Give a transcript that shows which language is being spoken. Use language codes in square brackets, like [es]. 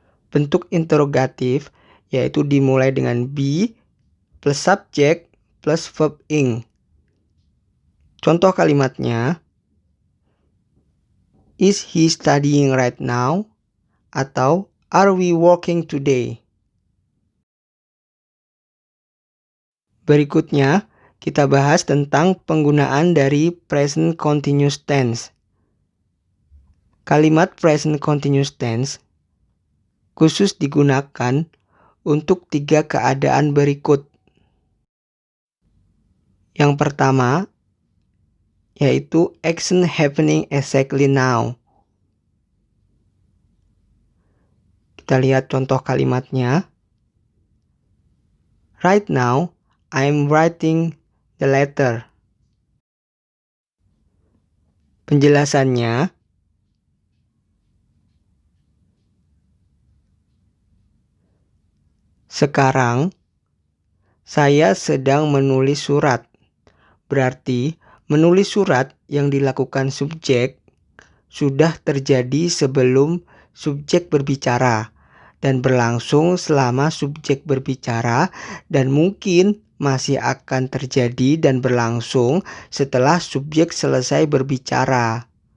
[id] Bentuk interogatif yaitu dimulai dengan be plus subjek plus verb ing. Contoh kalimatnya [en] is he studying right now [id] atau [en] are we working today. [id] Berikutnya kita bahas tentang penggunaan dari present continuous tense. Kalimat present continuous tense khusus digunakan untuk 3 keadaan berikut. Yang pertama yaitu [en] action happening exactly now. [id] Kita lihat contoh kalimatnya. [en] Right now, I'm writing the letter. [id] Penjelasannya, sekarang saya sedang menulis surat. Berarti menulis surat yang dilakukan subjek sudah terjadi sebelum subjek berbicara dan berlangsung selama subjek berbicara dan mungkin masih akan terjadi dan berlangsung setelah subjek selesai berbicara.